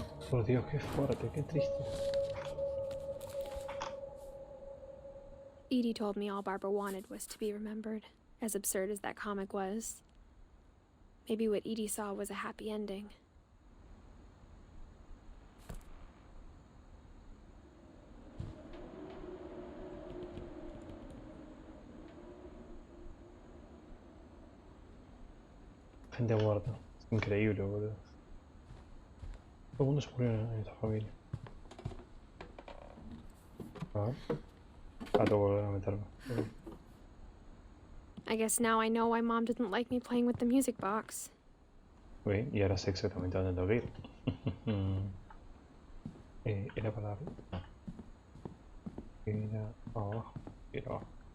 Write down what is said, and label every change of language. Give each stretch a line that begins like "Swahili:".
Spanish: Por Dios, qué fuerte, qué triste.
English: Edie told me all Barbara wanted was to be remembered, as absurd as that comic was. Maybe what Edie saw was a happy ending.
Spanish: Gente muerta. Es increíble, boludo. Todo el mundo se murió en esta familia. A ver. Ah, tengo que volver a meterme.
English: I guess now I know why Mom didn't like me playing with the music box.
Spanish: Ok, y ahora sé exactamente a dónde tengo que ir. ¿Era para arriba? No. Era abajo. Era abajo.